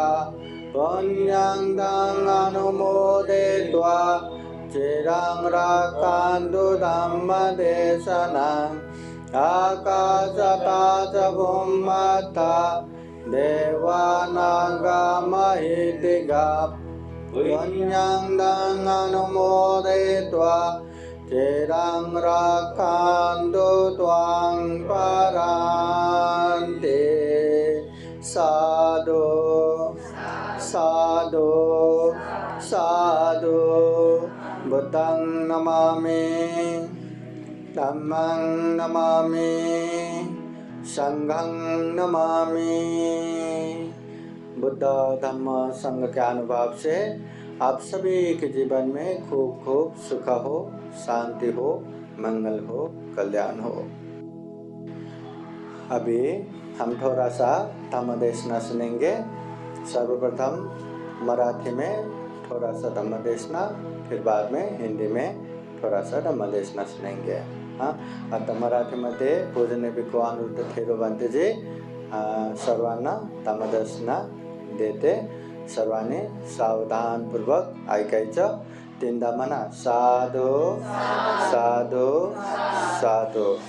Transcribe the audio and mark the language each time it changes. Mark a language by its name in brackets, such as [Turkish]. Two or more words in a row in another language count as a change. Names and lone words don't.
[Pali] पुण्यन्तं अनुमोदयित्वा चिरं रक्षन्तु धम्मदेशनम् आकाशतः च भूम्मतः देवानागा महेदिगा पुण्यन्तं अनुमोदयित्वा चिरं रक्षन्तु त्वां परान्ते साधु साधु साधु बुद्धं नमामि धम्मं नमामि संघं नमामि। [Hindi] बुद्ध धम्म संघ के अनुभव से आप सभी के जीवन में खूब खूब सुख हो, शांति हो, मंगल हो, कल्याण हो। अभी हम थोड़ा सा धम्म देशना सुनेंगे। सर्वप्रथम मराठी में थोड़ा सा धम्म देशना, फिर बाद में हिंदी में थोड़ा सा धम्म देशना सुनेंगे। [Marathi] आता मराठीमध्ये पूजनीय भिक्खू अनिरुद्ध थेरोबांतेजी सर्वांना धम्मदेशना देते। सर्वांनी सावधानपूर्वक ऐकायचं। तीनदा म्हणा [Pali] साधू साधू साधू।